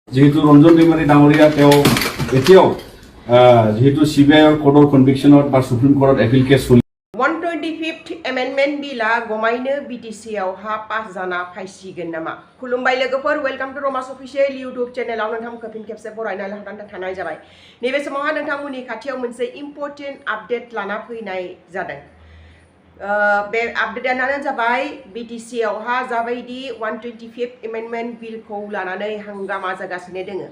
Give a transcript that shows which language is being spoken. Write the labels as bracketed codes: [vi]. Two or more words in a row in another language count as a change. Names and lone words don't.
[as] যেহেতু ৰঞ্জন দৈমাৰী ডাঙৰীয়া তেওঁ এতিয়াও যেহেতু সিবিআইৰ কোৰ্টৰ কনভিকশ্যনত বা সুপ্ৰিম কোৰ্টত এপিল কেছ চলি [en] 125th Amendment Billa [brx] गमायनो BTC-आवहा पास जाना फायसिगोन नामा? खुलुमबाय लोगोफोर, [en] welcome to [brx] रमास [en] official YouTube [brx] चेनेलाव नोंथांमोनखौ फिन खेबसे बरायना थानाय जाबाय। नैबे समावहा नोंथांमोननि खाथियाव मोनसे [en] important update [brx] लाना फैनाय जादों। बे आपडेटानो जाबाय BTC-आवहा जाबायदि [en] 125th Amendment [brx] बिलखौ लानानै हांगामा जागासिनो दोङो।